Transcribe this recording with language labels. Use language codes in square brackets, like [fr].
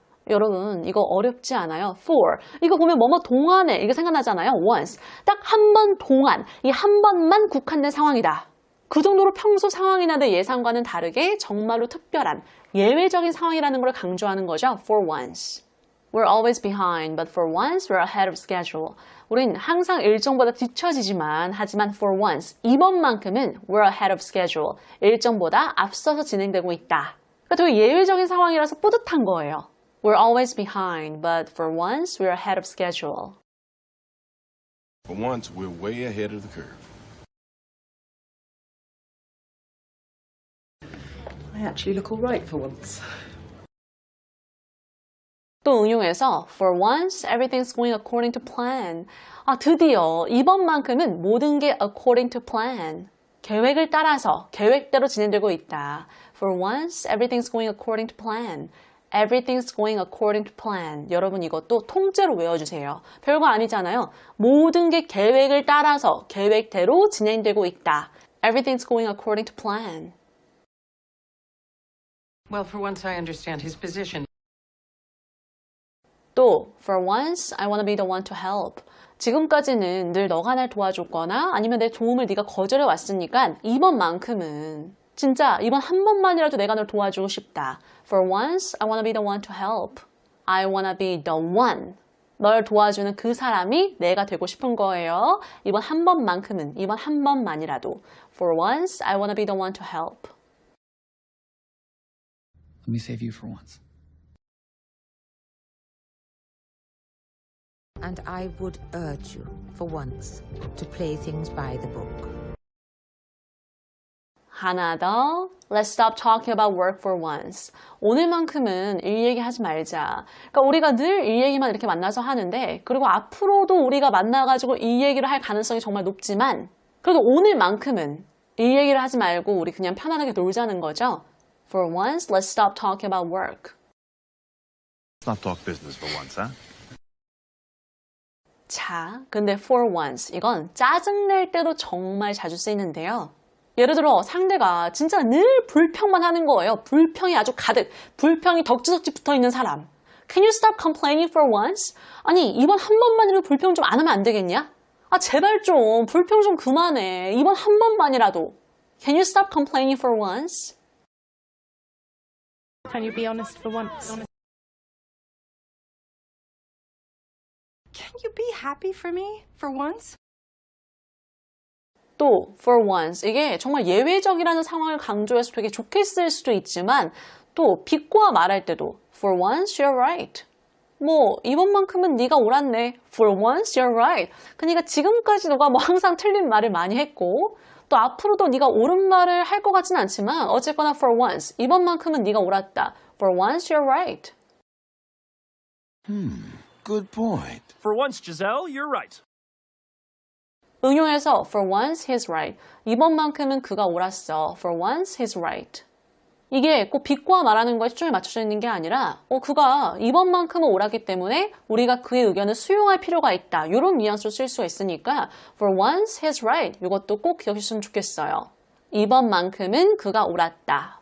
[ko] 여러분 이거 어렵지 않아요. for 이거 보면 뭐뭐 동안에 이게 생각나잖아요. once 딱 한 번 동안 이 한 번만 국한된 상황이다. 그 정도로 평소 상황이나 내 예상과는 다르게 정말로 특별한 예외적인 상황이라는 걸 강조하는 거죠. [en] for once. We're always behind, but for once we're ahead of schedule. [ko] 우린 항상 일정보다 뒤처지지만 하지만 for once 이번만큼은 [en] we're ahead of schedule. [ko] 일정보다 앞서서 진행되고 있다. 그러니까 되게 예외적인 상황이라서 뿌듯한 거예요. [en] We're always behind, but for once, we're ahead of schedule. For once, we're way ahead of the curve. I actually look all right for once. [ko] 또 응용해서 [en] for once, everything's going according to plan. [ko] 드디어 이번만큼은 모든 게 [en] according to plan. [ko] 계획을 따라서, 계획대로 진행되고 있다. [en] For once, everything's going according to plan. Everything's going according to plan. [ko] 여러분 이것도 통째로 외워주세요. 별거 아니잖아요. 모든 게 계획을 따라서 계획대로 진행되고 있다. [en] Everything's going according to plan. Well, for once I understand his position. 또 for once, I want to be the one to help. [ko] 지금까지는 늘 너가 날 도와줬거나 아니면 내 도움을 네가 거절해 왔으니까 이번만큼은 진짜 이번 한 번만이라도 내가 널 도와주고 싶다. [en] For once, I want to be the one to help. I want to be the one. [ko] 널 도와주는 그 사람이 내가 되고 싶은 거예요. 이번 한 번만큼은, 이번 한 번만이라도. [en] For once, I want to be the one to help. Let me save you for once. And I would urge you, for once, to play things by the book. [ko] 하나 더. [en] Let's stop talking about work for once. [ko] 오늘만큼은 일 얘기하지 말자. 그러니까 우리가 늘 일 얘기만 이렇게 만나서 하는데 그리고 앞으로도 우리가 만나가지고 일 얘기를 할 가능성이 정말 높지만 그래도 오늘만큼은 일 얘기를 하지 말고 우리 그냥 편안하게 놀자는 거죠. [en] For once, let's stop talking about work. Let's not talk business for once, huh? [ko] 자, 근데 for once 이건 짜증낼 때도 정말 자주 쓰이는데요. 예를 들어 상대가 진짜 늘 불평만 하는 거예요. 불평이 아주 가득, 불평이 덕지덕지 붙어있는 사람. [en] Can you stop complaining for once? [ko] 아니, 이번 한 번만이라도 불평 좀 안 하면 안 되겠냐? 제발 좀 불평 좀 그만해. 이번 한 번만이라도. [en] Can you stop complaining for once? Can you be honest for once? Can you be happy for me for once? [ko] 또 for once 이게 정말 예외적이라는 상황을 강조해서 되게 좋게 쓸 수도 있지만 또 비꼬아 말할 때도 [en] for once you're right. [ko] 뭐 이번만큼은 네가 옳았네. [en] For once you're right. [ko] 그러니까 지금까지 너가 뭐 항상 틀린 말을 많이 했고 또 앞으로도 네가 옳은 말을 할 것 같지는 않지만 어쨌거나 for once 이번만큼은 네가 옳았다. [en] For once you're right. Good point. For once, Giselle, you're right. [ko] 응용해서 [en] for once he's right. [ko] 이번만큼은 그가 옳았어. [en] For once he's right. [ko] 이게 꼭 비꼬아 말하는 거에 초점이 맞춰져 있는 게 아니라 그가 이번만큼은 옳았기 때문에 우리가 그의 의견을 수용할 필요가 있다. 이런 뉘앙스로 쓸 수가 있으니까 [en] for once he's right. [ko] 이것도 꼭 기억하셨으면 좋겠어요. 이번만큼은 그가 옳았다.